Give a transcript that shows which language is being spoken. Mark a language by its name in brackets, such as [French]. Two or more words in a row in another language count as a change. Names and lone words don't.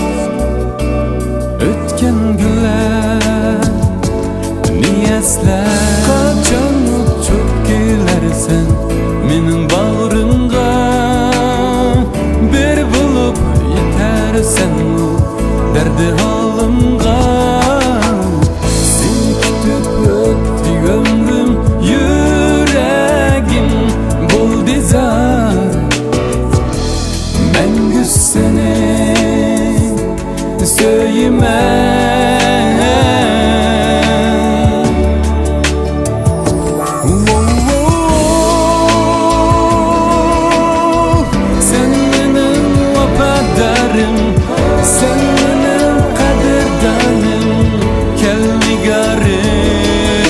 [Uzbek] O'tgan kunlar eslar, qachon uchib kelarsan mening bag'rimga, bir bo'lib yetarsan dardi halimga. Seni kutib o'tdi ömrüm, yuragim bo'ldi zar. [Turkish] Mangu seni söylemem. Sen benim vafadarim, sen benim kaderdanim, kel nigarım.